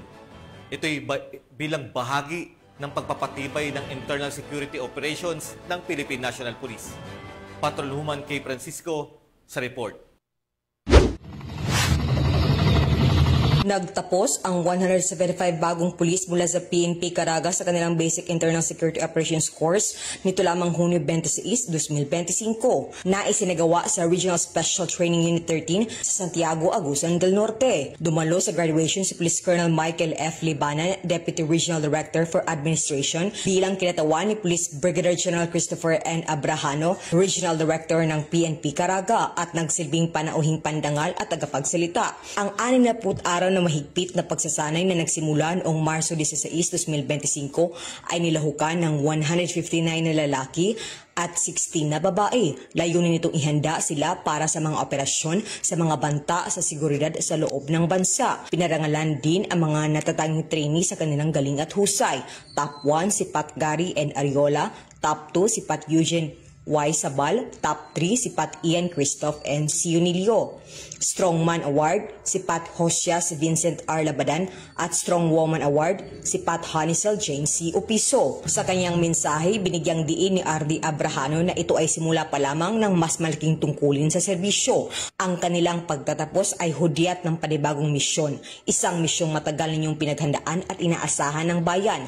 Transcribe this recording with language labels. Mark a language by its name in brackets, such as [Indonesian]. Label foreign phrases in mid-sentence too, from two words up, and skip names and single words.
[Filipino] Ito'y bilang bahagi ng pagpapatibay ng [English] internal security operations [Filipino] ng Philippine National Police. Patrolwoman K. Francisco sa report. Nagtapos ang 175 bagong pulis mula sa PNP Caraga sa kanilang Basic Internal Security Operations Course nito lamang Hunyo 26, 2025 na isinagawa sa Regional Special Training Unit 13 sa Santiago, Agusan del Norte. Dumalo sa graduation si Police Colonel Michael F. Libanan, [English] Deputy Regional Director for Administration, [Filipino] bilang kinatawan ni Police Brigadier General Christopher N. Abrahano, [English] Regional Director [Filipino] ng PNP Caraga at nagsilbing panauhing pandangal at tagapagsalita. Ang 60 araw na mahigpit na pagsasanay na nagsimula noong Marso 16, 2025 ay nilahukan ng 159 na lalaki at 16 na babae. Layunin nitong ihanda sila para sa mga operasyon sa mga banta sa seguridad sa loob ng bansa. Pinarangalan din ang mga natatanging trainee sa kanilang galing at husay. Top 1 si Pat Gary N. Ariola, Top 2 si Pat Eugene Y. Sabal, Top 3 si Pat Ian Christoph N. Sionilio. Strongman Award si Pat Josias Vincent R. Labadan at Strong Woman Award si Pat Hanisel Jane C. Upiso. Sa kanyang mensahe, binigyang diin ni R.D. Abrahano na ito ay simula pa lamang ng mas malaking tungkulin sa serbisyo. Ang kanilang pagtatapos ay hudyat ng panibagong misyon. Isang misyong matagal ninyong pinaghandaan at inaasahan ng bayan.